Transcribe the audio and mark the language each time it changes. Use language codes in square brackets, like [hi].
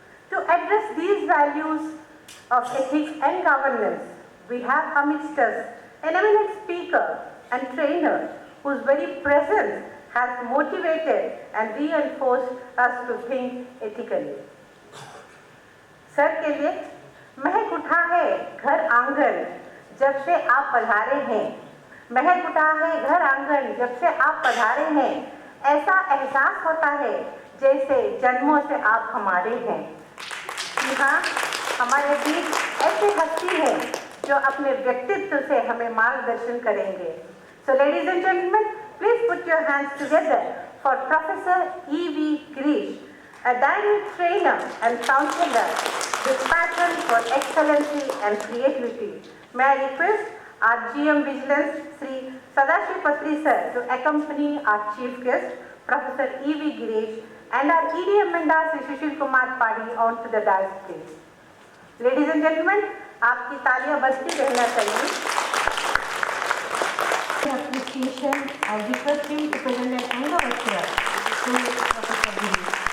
[en] To address these values of ethics and governance, we have amidst us an eminent speaker and trainer whose very presence has motivated and reinforced us to think ethically. [hi] Sir के लिए महक उठा है घर आंगन जब से आप पधारे हैं, महक उठा है घर आंगन जब से आप पधारे हैं, ऐसा एहसास होता है जैसे जन्मों से आप हमारे हैं। जी हाँ, हमारे बीच ऐसे हस्ती हैं जो अपने व्यक्तित्व से हमें मार्गदर्शन करेंगे। [en] So ladies and gentlemen, please put your hands together for Professor E.V. Girish, a dynamic trainer and counselor with passion for excellency and creativity. May I request our GM Vigilance, Sri Sadashiv Patri sir, to accompany our chief guest, Professor E.V. Girish, and our ED Amanda, Sri Sushil Kumar Padi, onto the dais, please. Ladies and gentlemen, [hi] आपकी तालियां बजती रहना चाहिए। [en] Appreciation, I request him to present an anniversary to Professor Girish.